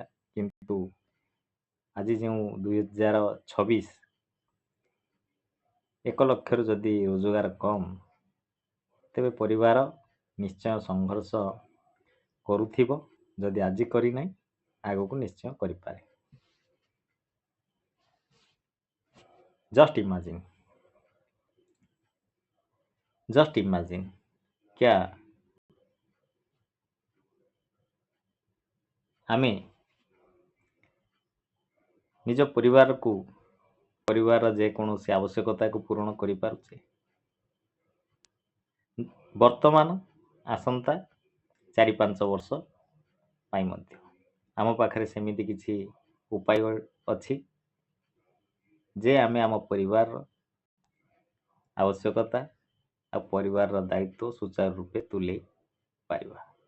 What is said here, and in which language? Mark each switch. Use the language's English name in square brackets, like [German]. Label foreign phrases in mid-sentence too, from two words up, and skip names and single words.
[Odia] କିନ୍ତୁ ଆଜି ଯେଉଁ 2026, 1 ଲକ୍ଷରୁ ଯଦି ରୋଜଗାର କମ୍, ତେବେ ପରିବାର ନିଶ୍ଚୟ ସଂଘର୍ଷ କରୁଥିବ। ଯଦି ଆଜି କରିନାହିଁ, ଆଗକୁ ନିଶ୍ଚୟ କରିପାରେ। [English] just imagine [Odia] क्या ଆମେ ନିଜ ପରିବାରର ଯେକୌଣସି ଆବଶ୍ୟକତାକୁ ପୂରଣ କରିପାରୁଛେ? ବର୍ତ୍ତମାନ ଆସନ୍ତା 4-5 ବର୍ଷ ପାଇଁ ମଧ୍ୟ ଆମ ପାଖରେ ସେମିତି କିଛି ଉପାୟ ଅଛି ଯେ ଆମେ ଆମ ପରିବାରର ଆବଶ୍ୟକତା ଆଉ ପରିବାରର ଦାୟିତ୍ୱ ସୁଚାରୁ ରୂପେ ତୁଲେଇ ପାରିବା।